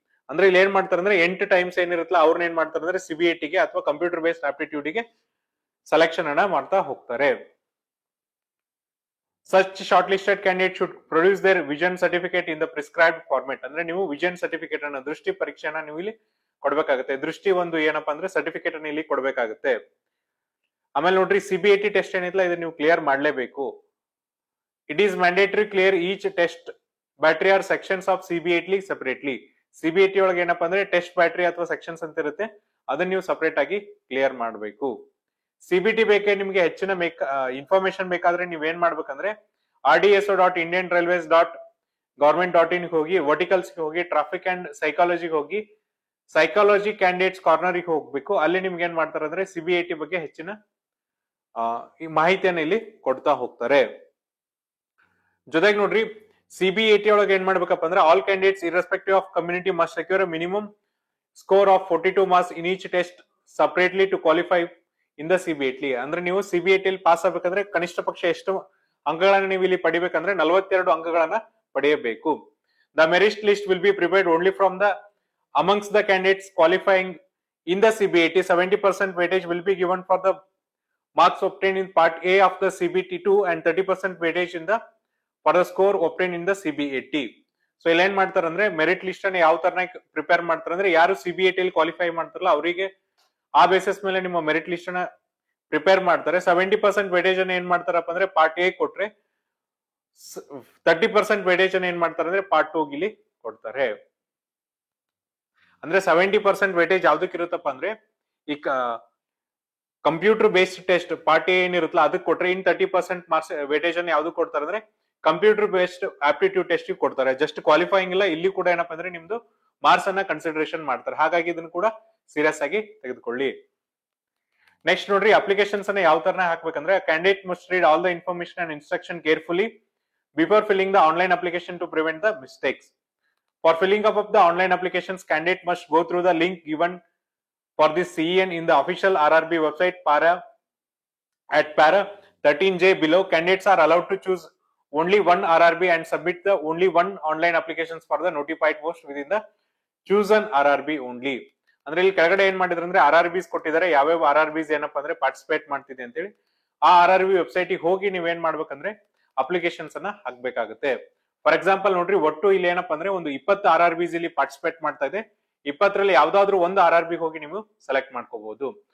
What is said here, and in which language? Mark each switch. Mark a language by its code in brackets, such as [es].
[kn] ಅಂದ್ರೆ ಇಲ್ಲಿ ಏನ್ ಮಾಡ್ತಾರೆ ಅಂದ್ರೆ 8 ಟೈಮ್ಸ್ ಏನಿರುತ್ತಲ್ಲ ಅವ್ರನ್ನ ಏನ್ ಮಾಡ್ತಾರೆ ಅಂದ್ರೆ CBT ಗೆ ಅಥವಾ ಕಂಪ್ಯೂಟರ್ ಬೇಸ್ಡ್ ಆಪ್ಟಿಟ್ಯೂಡ್ ಗೆ ಸೆಲೆಕ್ಷನ್ ಅನ್ನ ಮಾಡ್ತಾ ಹೋಗ್ತಾರೆ. [en] Such shortlisted candidates should produce their vision certificate in the prescribed format. [kn] ಅಂದ್ರೆ ನೀವು ವಿಷನ್ ಸರ್ಟಿಫಿಕೇಟ್ ಅನ್ನ ದೃಷ್ಟಿ ಪರೀಕ್ಷೆನ ನೀವು ಇಲ್ಲಿ ಕೊಡ್ಬೇಕಾಗುತ್ತೆ. ದೃಷ್ಟಿ ಒಂದು ಏನಪ್ಪಾ ಅಂದ್ರೆ ಸರ್ಟಿಫಿಕೇಟ್ ಅನ್ನ ಇಲ್ಲಿ ಕೊಡ್ಬೇಕಾಗುತ್ತೆ. ಆಮೇಲೆ ನೋಡ್ರಿ CBT ಟೆಸ್ಟ್ ಏನಿಲ್ಲ ಇದನ್ನ ನೀವು ಕ್ಲಿಯರ್ ಮಾಡ್ಲೇಬೇಕು. [en] It is mandatory clear each test battery or sections of CBT separately. [kn] CBT ಒಳಗೆ ಏನಪ್ಪಾ ಅಂದ್ರೆ ಟೆಸ್ಟ್ ಬ್ಯಾಟರಿ ಅಥವಾ ಸೆಕ್ಷನ್ಸ್ ಅಂತ ಇರುತ್ತೆ, ಅದನ್ನ ನೀವು ಸಪರೇಟ್ ಆಗಿ ಕ್ಲಿಯರ್ ಮಾಡಬೇಕು. CBT ಬೇಕೆ ನಿಮ್ಗೆ ಹೆಚ್ಚಿನ ಇನ್ಫಾರ್ಮೇಶನ್ ಬೇಕಾದ್ರೆ ನೀವ್ ಏನ್ ಮಾಡ್ಬೇಕಂದ್ರೆ rdso.indianrailways.government.in ಹೋಗಿ ವರ್ಟಿಕಲ್ಸ್ ಹೋಗಿ ಟ್ರಾಫಿಕ್ ಅಂಡ್ ಸೈಕಾಲಜಿ ಹೋಗಿ ಸೈಕಾಲಜಿ ಕ್ಯಾಂಡಿಡೇಟ್ಸ್ ಕಾರ್ನರ್ ಹೋಗ್ಬೇಕು. ಅಲ್ಲಿ ನಿಮ್ಗೆ ಏನ್ ಮಾಡ್ತಾರೆ ಅಂದ್ರೆ CBT ಬಗ್ಗೆ ಹೆಚ್ಚಿನ ಈ ಮಾಹಿತಿಯನ್ನ ಇಲ್ಲಿ ಕೊಡ್ತಾ ಹೋಗ್ತಾರೆ. ಜೊತೆಗೆ ನೋಡ್ರಿ CBT ಒಳಗೆ ಏನ್ ಮಾಡ್ಬೇಕಪ್ಪ ಅಂದ್ರೆ [en] All candidates irrespective of community must secure a minimum score of 42 marks in each test separately to qualify in the CBT. [kn] ಅಂದ್ರೆ ನೀವು CBT ಅಲ್ಲಿ ಪಾಸ್ ಆಗ್ಬೇಕಂದ್ರೆ ಕನಿಷ್ಠ ಪಕ್ಷ ಎಷ್ಟು ಅಂಕಗಳನ್ನ ನೀವು ಇಲ್ಲಿ ಪಡಿಬೇಕಂದ್ರೆ 42 ಅಂಕಗಳನ್ನ ಪಡೆಯಬೇಕು. [en] The merit list will be prepared only from the amongst the candidates qualifying in the CBAT. 70% weightage will be given for the marks obtained in part A of the CBT2 and 30% weightage in the for the score obtained in the CBAT. [kn] So ಇಲ್ಲಿ ಏನ್ ಮಾಡ್ತಾರೆ ಅಂದ್ರೆ merit list ಅನ್ನ ಯಾವ ತರ prepare ಮಾಡ್ತಾರೆ ಅಂದ್ರೆ ಯಾರು CBAT ಅಲ್ಲಿ ಕ್ವಾಲಿಫೈ ಮಾಡ್ತಾರಲ್ಲ ಅವರಿಗೆ ಆ ಬೇಸಿಸ್ ಮೇಲೆ ನಿಮ್ಮ ಮೆರಿಟ್ ಲಿಸ್ಟ್ ಅನ್ನ ಪ್ರಿಪೇರ್ ಮಾಡ್ತಾರೆ. 70% weightage ಅನ್ನ ಏನ್ ಮಾಡ್ತಾರಪ್ಪ ಅಂದ್ರೆ ಪಾರ್ಟ್ ಎ ಕೊಟ್ರೆ 30% weightage ಅನ್ನ ಏನ್ ಮಾಡ್ತಾರೆ ಅಂದ್ರೆ ಪಾರ್ಟ್ 2 ಗಿಲಿ ಕೊಡ್ತಾರೆ. ಅಂದ್ರೆ 70% weightage ಯಾವ್ದಕ್ಕೆ ಇರುತ್ತಪ್ಪ ಅಂದ್ರೆ ಈ computer based test part A ಏನಿರುತ್ತಲ್ಲ ಅದಕ್ಕೆ ಕೊಟ್ರೆ ಇನ್ 30% ಮಾರ್ಕ್ಸ್ weightage ಅನ್ನ ಯಾವ್ದು ಕೊಡ್ತಾರೆ ಅಂದ್ರೆ ಕಂಪ್ಯೂಟರ್ ಬೇಸ್ಡ್ ಆಪ್ಟಿಟ್ಯೂಡ್ ಟೆಸ್ಟ್ ಕೊಡ್ತಾರೆ. ಜಸ್ಟ್ ಕ್ವಾಲಿಫೈಯಿಂಗ್ ಇಲ್ಲ, ಇಲ್ಲಿ ಕೂಡ ಏನಪ್ಪಾ ಅಂದ್ರೆ ನಿಮ್ದು ಮಾರ್ಕ್ಸ್ ಅನ್ನ ಕನ್ಸಿಡರೇಷನ್ ಮಾಡ್ತಾರೆ. ಹಾಗಾಗಿ ಇದನ್ನ ಕೂಡ ಸೀರಿಯಸ್ ಆಗಿ ತೆಗೆದುಕೊಳ್ಳಿ. ನೆಕ್ಸ್ಟ್ ನೋಡ್ರಿ, ಅಪ್ಲಿಕೇಶನ್ಸ್ ಅನ್ನ ಯಾವ ತರ ಹಾಕ್ಬೇಕಂದ್ರೆ [en] Candidate must read all the information and instruction carefully before filling the online application to prevent the mistakes. For filling up of the online applications, candidate must go through the link given for this CEN in the official RRB website para 13J below. Candidates are allowed to choose only one RRB and submit the only one online applications for the notified post within the chosen RRB only. [kn] ಅಂದ್ರೆ ಇಲ್ಲಿ ಕೆಳಗಡೆ ಏನ್ ಮಾಡಿದ್ರು ಅಂದ್ರೆ RRBs ಕೊಟ್ಟಿದ್ದಾರೆ, ಯಾವ್ಯಾವ RRBs ಏನಪ್ಪಾ ಅಂದ್ರೆ ಪಾರ್ಟಿಸಿಪೇಟ್ ಮಾಡ್ತಿದೆ ಅಂತ ಹೇಳಿ. ಆ RRB ವೆಬ್ಸೈಟ್ ಗೆ ಹೋಗಿ ನೀವೇನ್ ಮಾಡ್ಬೇಕಂದ್ರೆ ಅಪ್ಲಿಕೇಶನ್ಸ್ ಅನ್ನ ಹಾಕ್ಬೇಕಾಗುತ್ತೆ. ಫಾರ್ ಎಕ್ಸಾಂಪಲ್ ನೋಡ್ರಿ, ಒಟ್ಟು ಇಲ್ಲಿ ಏನಪ್ಪಾ ಅಂದ್ರೆ ಒಂದು 20 RRBs ಇಲ್ಲಿ ಪಾರ್ಟಿಸಿಪೇಟ್ ಮಾಡ್ತಾ ಇದೆ. 20ರಲ್ಲಿ ಯಾವ್ದಾದ್ರು ಒಂದು RRB ಹೋಗಿ ನೀವು ಸೆಲೆಕ್ಟ್ ಮಾಡ್ಕೋಬಹುದು.